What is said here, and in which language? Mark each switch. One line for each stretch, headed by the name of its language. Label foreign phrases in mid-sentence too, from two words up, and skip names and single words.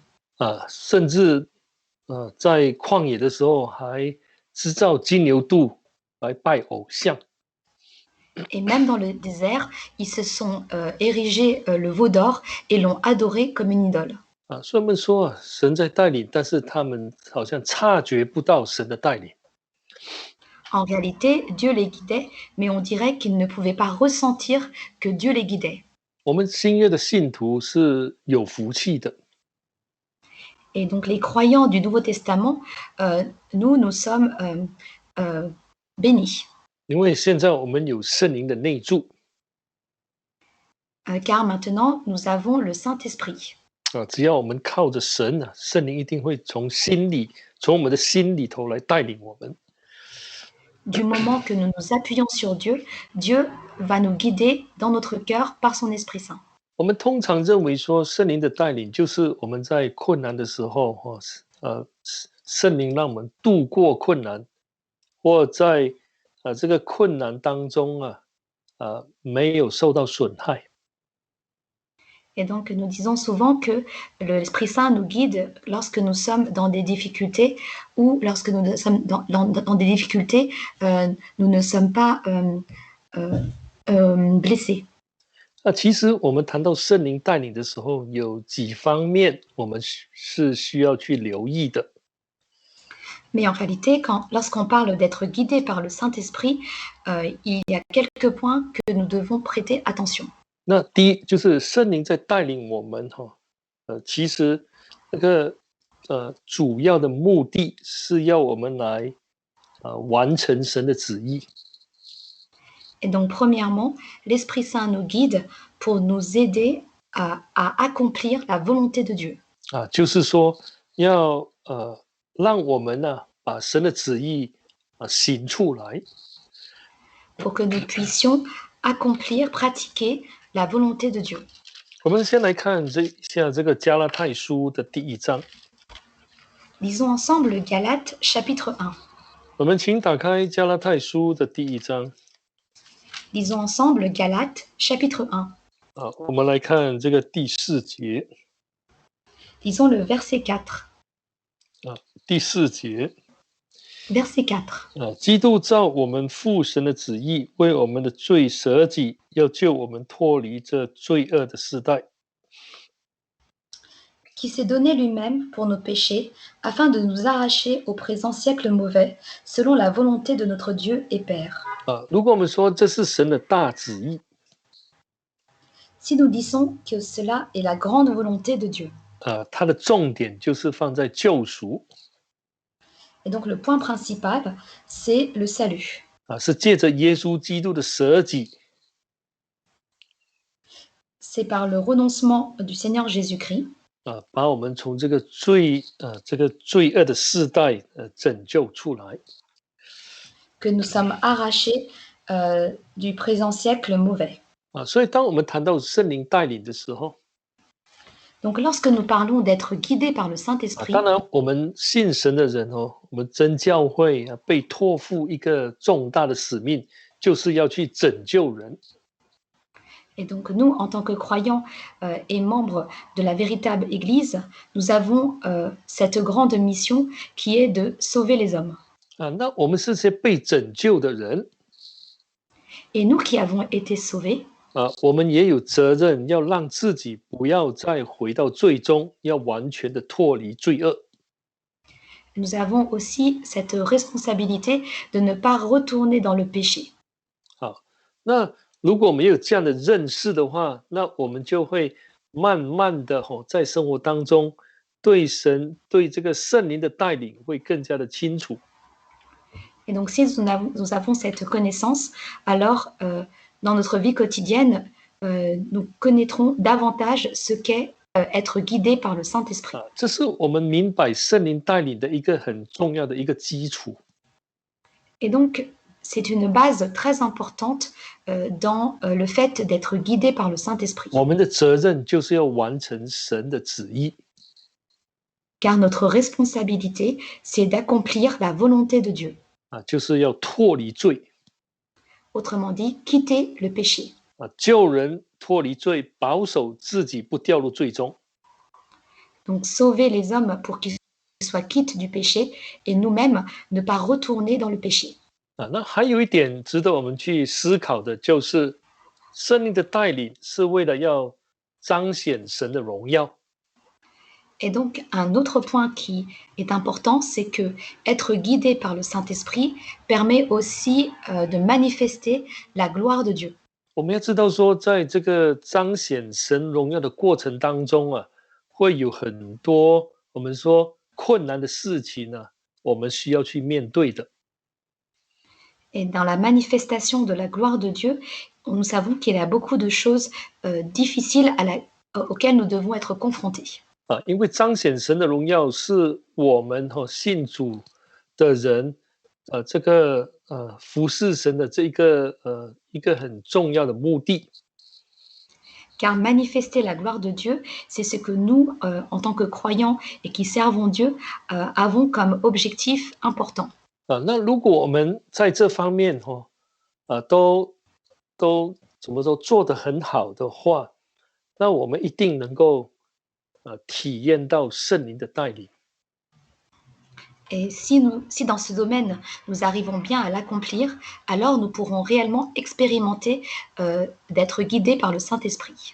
Chinese: 甚至在旷野的时候还制造金牛犊来拜偶像。
French: Et même dans le désert, ils se sont érigés le veau d'or et l'ont adoré comme une idole.
Chinese: 所以我们说神在带领，但是他们好像察觉不到神的带领。
French: En réalité, Dieu les guidait, mais on dirait qu'ils ne pouvaient pas ressentir que Dieu les guidait.
Chinese: 我们新约的信徒是有福气的。
French: Et donc les croyants du Nouveau Testament, nous sommes bénis.
Chinese: 因为现在我们有圣灵的内住。
French: Car maintenant, nous avons le Saint-Esprit.
Chinese: 只要我们靠着神圣灵一定会从我们的心里头来带领我们。
French: Du moment que nous nous appuyons sur Dieu, Dieu va nous guider dans notre cœur par son Esprit Saint.
Chinese: 我们通常认为说圣灵的带领就是我们在困难的时候圣灵让我们度过困难，或在这个困难当中没有受到损害。
French: Et donc, nous disons souvent que l'Esprit Saint nous guide lorsque nous sommes dans des difficultés ou lorsque nous sommes dans des difficultés, nous ne sommes pas blessés.
Chinese: 其实我们谈到圣灵带领的时候，有几方面我们是需要去留意的。
French: Mais en réalité, lorsqu'on parle d'être guidé par le Saint-Esprit, il y a quelques points que nous devons prêter attention.
Chinese: 那第一就是圣灵在带领我们其实那个主要的目的是要我们来完成神的旨意。
French: Et donc, premièrement, l'Esprit Saint nous guide pour nous aider à accomplir la volonté de Dieu.
Chinese: 就是说要让我们呢把神的旨意行出来。
French: pour que nous puissions accomplir, pratiquer la volonté de Dieu.
Chinese: 我们先来看一下这个加拉太书的第1章。
French: Lisons ensemble le Galates chapitre 1.
Chinese: 我们请打开加拉太书的第1章。
French: Lisons ensemble le Galates chapitre 1.
Chinese: 我们来看这个第4节。
French: Lisons le verset 4.
Chinese: 第4节。
French: Verset 4.
Chinese: 基督照我们父神的旨意，为我们的罪舍己，要救我们脱离这罪恶的世代。
French: Qui s'est donné lui-même pour nos péchés, afin de nous arracher au présent siècle mauvais, selon la volonté de notre Dieu et Père.
Chinese: 如果我们说这是神的大旨意，
French: Si nous disons que cela est la grande volonté de Dieu,
Chinese: 它的重点就是放在救赎，
French: et donc le point principal, c'est le salut.
Chinese: 是借着耶稣基督的舍己，
French: C'est par le renoncement du Seigneur Jésus-Christ
Chinese: 把我们从这个罪恶的世代拯救出来。
French: que nous sommes arrachés du présent siècle mauvais.
Chinese: 所以当我们谈到圣灵带领的时候，
French: Donc lorsque nous parlons d'être guidés par le Saint-Esprit,
Chinese: 当然我们信神的人我们真教会被托付一个重大的使命，就是要去拯救人。
French: et donc nous, en tant que croyants et membres de la véritable Église, nous avons cette grande mission qui est de sauver les hommes.
Chinese: 那我们是些被拯救的人，
French: Et nous qui avons été sauvés,
Chinese: 我们也有责任要让自己不要再回到罪中，要完全的脱离罪恶。
French: nous avons aussi cette responsabilité de ne pas retourner dans le péché.
Chinese: 那如果没有这样的认识的话，那我们就会慢慢的在生活当中对神对这个圣灵的带领会更加的清楚。
French: Et donc si nous avons cette connaissance, alors dans notre vie quotidienne, nous connaîtrons davantage ce qu'est être guidé par le Saint-Esprit.
Chinese: 这是我们明白圣灵带领的一个很重要的一个基础。
French: Et donc c'est une base très importante dans le fait d'être guidé par le Saint-Esprit.
Chinese: 我们的责任就是要完成神的旨意。
French: Car notre responsabilité, c'est d'accomplir la volonté de Dieu.
Chinese: 就是要脱离罪。
French: Autrement dit, quitter le péché.
Chinese: 救人脱离罪，保守自己不掉入罪中。
French: Donc sauver les hommes pour qu'ils soient quittes du péché et nous-mêmes ne pas retourner dans le péché.
Chinese: 那还有一点值得我们去思考的，就是圣灵的带领是为了要彰显神的荣耀。
French: Et donc, un autre point qui est important, c'est que être guidé par le Saint-Esprit permet aussi de manifester la gloire de Dieu.
Chinese: 我们要知道说，在这个彰显神荣耀的过程当中会有很多我们说困难的事情我们需要去面对的。
French: Et dans la manifestation de la gloire de Dieu, nous savons qu'il y a beaucoup de choses difficiles auxquelles nous devons être confrontés.
Chinese: 因为彰显神的荣耀是我们信主的人这个服侍神的这一个很重要的目的。
French: Car manifester la gloire de Dieu, c'est ce que nous, en tant que croyants et qui servons Dieu, avons comme objectif important.
Chinese: 那如果我们在这方面都怎么说做得很好的话，那我们一定能够体验到圣灵的带领。
French: Et si dans ce domaine, nous arrivons bien à l'accomplir, alors nous pourrons réellement expérimenter d'être guidés par le Saint-Esprit.